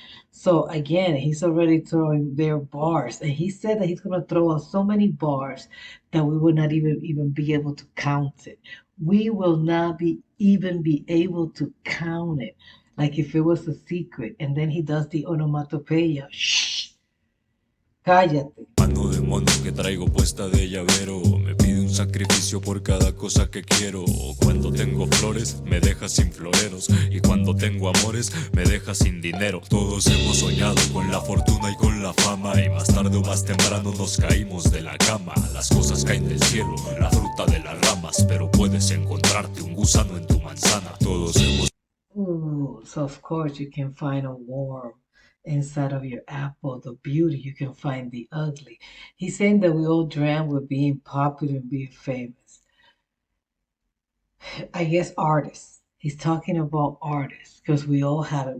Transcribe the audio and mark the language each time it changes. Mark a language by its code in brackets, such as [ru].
[en] So again, he's already throwing their bars, and he said that he's going to throw out so many bars that we will not even be able to count it. We will not be even be able to count it, like if it was a secret. And then he does the onomatopeia. [es] Shh, cállate. Mano de mono que traigo puesta de llavero. Me pide un sacrificio por cada cosa que quiero. Cuando tengo flores, me deja sin floreros. Y cuando tengo amores, me deja sin dinero. Todos hemos soñado con la fortuna y con la fama. Y más tarde o más temprano nos caímos de la cama. Las cosas caen del cielo, la fruta de las ramas. Pero puedes encontrarte un gusano en tu manzana. Todos hemos... [en] Ooh, so of course you can find a worm inside of your apple, the beauty, you can find the ugly. He's saying that we all dream with being popular and being famous. I guess artists. He's talking about artists because we all have it.